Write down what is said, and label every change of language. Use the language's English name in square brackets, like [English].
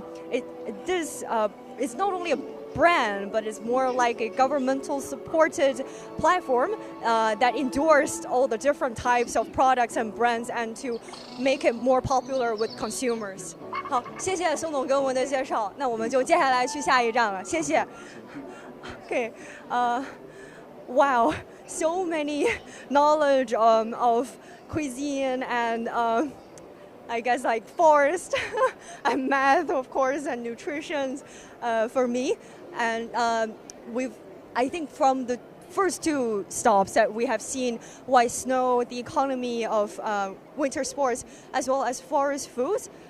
[English] It's not only a brand, but it's more like a governmental supported platform that endorsed all the different types of products and brands and to make it more popular with consumers. [Chinese] 好，谢谢宋总给我们的介绍，那我们就接下来去下一站了，谢谢。 [English] Okay, wow, so many knowledge of cuisine and I guess like forest and math, of course, and nutrition for me. And I think from the first two stops that we have seen white snow, the economy of winter sports, as well as forest foods.